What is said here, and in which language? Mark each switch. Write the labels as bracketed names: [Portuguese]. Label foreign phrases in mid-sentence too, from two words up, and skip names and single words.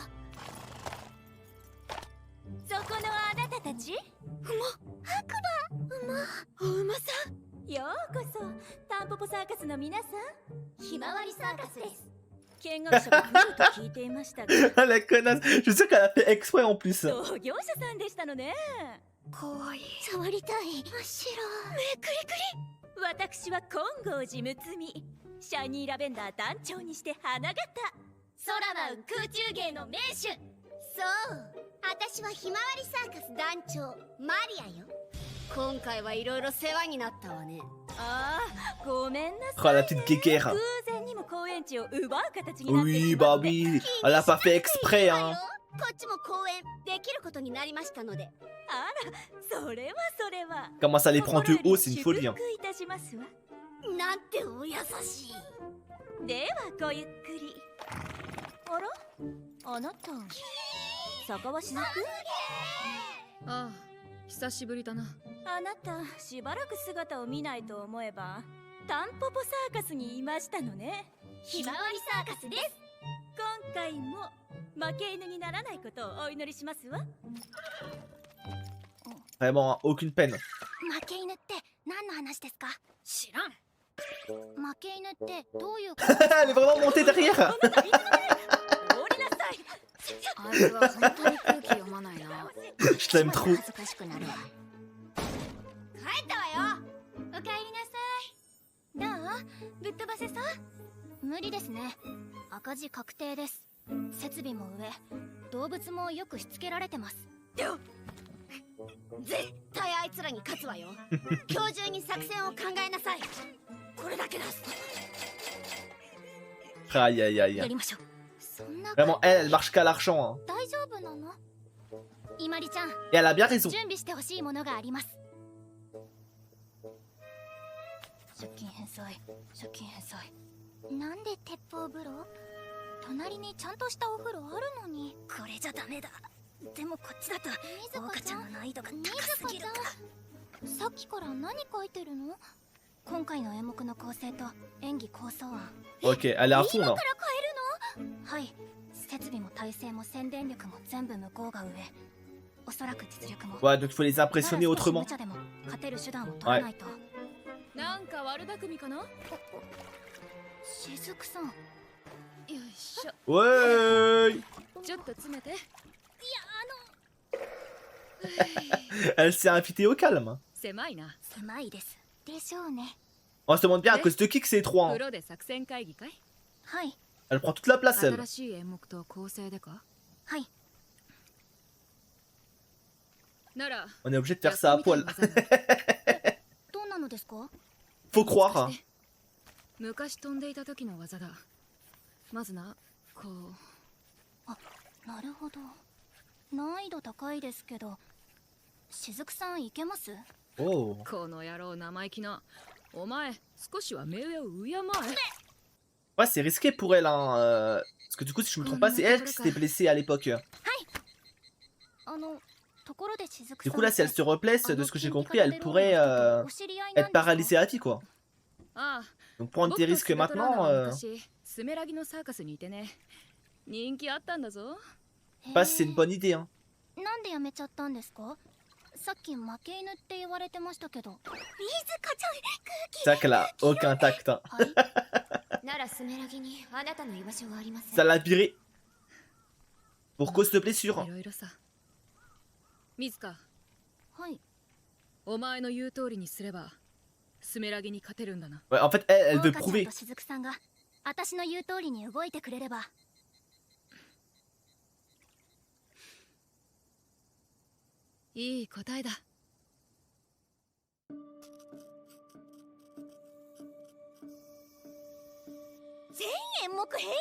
[French] La connasse, je suis sûr qu'elle a fait exprès en plus. [Japanese] 私は金剛寺睦美、シャイニーラベンダー団長にして花形、空舞う空中芸の名手。そう、私はひまわりサーカス団長マリアよ。今回はいろいろ世話になったわね。ああ、ごめんなさい。 [French] Oh la petite guéguerre. [Japanese] 偶然にも公演地を奪う形になってしまって。 [French] Oui bah oui, elle a pas fait exprès hein. [Japanese] こっちも公演できることになりましたので。あら、それはそれは。 [French] Comment ça les prend de haut, c'est une folie hein. [Japanese] なんてお優しい。ではごゆっくり。あら、あなた坂はしなく？ああ、久しぶりだな。あなたしばらく姿を見ないと思えばタンポポサーカスにいましたのね。ひまわりサーカスです。今回も負け犬にならないことをお祈りしますわ。 [French] Vraiment aucune peine. [Japanese] 負け犬って何の話ですか？知らん。負け犬ってどういう [French] Elle est vraiment montée derrière. [Japanese] 降りなさい。あいつは本当に空気読まないな。 [French] Je t'aime trop. [Japanese] 恥ずかしくなるわ。帰ったわよ。おかえりなさい。どう？ぶっ飛ばせそう？無理ですね。赤字確定です。設備も上、動物もよくしつけられてます。絶対あいつらに勝つわよ。今日中に作戦を考えなさい。これだけです。 [French] Aïe aïe [Japanese] や [French] aïe. [Japanese] りましょう。そんな [French] Vraiment, elle marche qu'à l'argent. Hein. [Japanese] 大丈夫なの？いまりちゃん、 [French] Et elle a bien raison. [Japanese] 準備してほしいものがあります。借金返済、借金返済。なんで鉄砲風呂？隣にちゃんとしたお風呂あるのに。これじゃダメだ。でもこっちだとオオカちゃんの難易度が高すぎるか。さっきから何書いてるの？今回の演目の構成と演技構想案。 [French] Ok, elle est à fond là. [Japanese] 今から変えるの？はい。設備も体制も宣伝力も全部向こうが上。おそらく実力も。 [French] Ouais, donc il faut les impressionner autrement. [Japanese] 無茶でも勝てる手段を取らないと。なんか悪巧みかな？しずくさん。よいしょ。 [French] Ouais. [Japanese] ちょっと詰めて。いや、 [French] Elle s'est invitée au calme. [Japanese] 狭いな。狭いです。でしょうね。 [French] On se demande bien à cause de qui que c'est étroit. [Japanese] プ [French] Hein. [Japanese] ロで作戦会議かい？はい。 [French] Elle prend toute la place, elle. [Japanese] 新しい演目と構成でか？はい。なら、 [French] On est obligé de faire ça à poil. [Japanese] どんなのですか？ [French] Faut croire. Hein. [Japanese] 昔飛んでいた時の技だ。まずな、こう。あ、なるほど。難易度高いですけど、しずくさんいけます？ [French] Oh. [Japanese] この野郎生意気な。お前、少しは目上を敬え。 [French] Ouais, c'est risqué pour elle. Hein. Parce que du coup, si je me trompe pas, c'est elle qui s'était blessée à l'époque. [Japanese] ところでしずくさん。 [French] Du coup, là, si elle se replace, de ce que j'ai compris, elle pourrait être paralysée à vie, quoi. [Japanese] ああ、 [French] Donc prendre des risques maintenant, [Japanese] 昔スメラギのサーカスにいてね。人気あったんだぞ。 [French] je sais pas si c'est une bonne idée. Hein. [Japanese] なんでやめちゃったんですか？さっき負け犬って言われてましたけど。水子ちゃん、 [French] C'est vrai qu'elle a aucun tact. Hein. [Japanese] ならスメラギにあなたの居場所はありません。 [French] Ça l'a viré. Pour cause de blessure. [Japanese] いろいろさ。水香、はい。お前の言う通りにすればスメラギに勝てるんだな。 [French] Ouais, en fait, elle veut [Japanese] 桜花ちゃん [French] prouver. [Japanese] としずくさんが私の言う通りに動いてくれれば。いい答えだ。全演目変更？